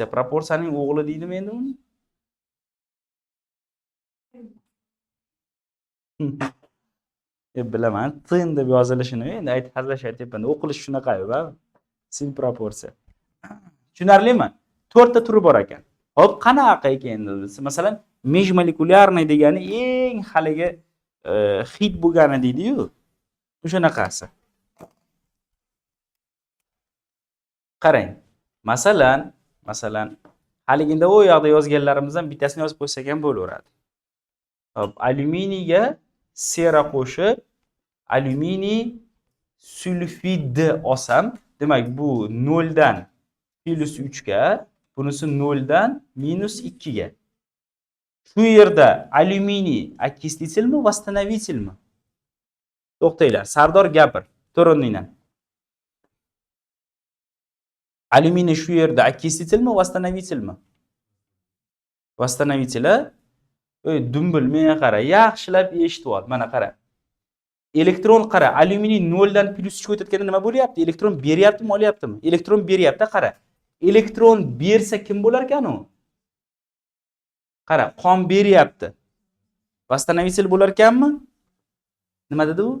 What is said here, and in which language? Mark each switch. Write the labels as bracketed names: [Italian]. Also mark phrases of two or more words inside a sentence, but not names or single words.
[Uzbek] Proporsiyaning o'g'li deydimi endi uni? Bilaman, tin deb yozilishini endi hazillashyapman. O'qilish shunaqa-yu, sinproporsiya. Tushunarlimi? 4 ta turi bor ekan. Hop, qanaqa ekan endi? Masalan, межмолekулярный degani eng haligi hit bo'lgani deydi-yu. O'shanaqasi. Qarang. Masalan, haliginda u yoqda yozganlarimizdan bittasini yozib qo'ysak ham bo'laveradi. Hop, alyuminiyga sera qo'shib, alyuminiy sulfidni olsam, demak bu 0 dan +3 ga, bunisi 0 dan -2 ga. Shu yerda alyuminiy окислительmi, восстановительmi? To'xtanglar, Sardor gapir, to'riningdan. Alyuminiy shu yerda okислителmi, восстановительmi? Восстановитель. Dumbil menga qara, yaxshilab eshitib ol. Mana qara. Elektron qara, alyuminiy 0 dan +3 ga o'tayotganda nima bo'lyapti? Elektron beryaptimi, olyaptimi? Elektron beryapti, qara. Elektron bersa kim bo'lar ekan u? Qara, qon beryapti. Восстановитель bo'lar ekanmi? Nima dedi u?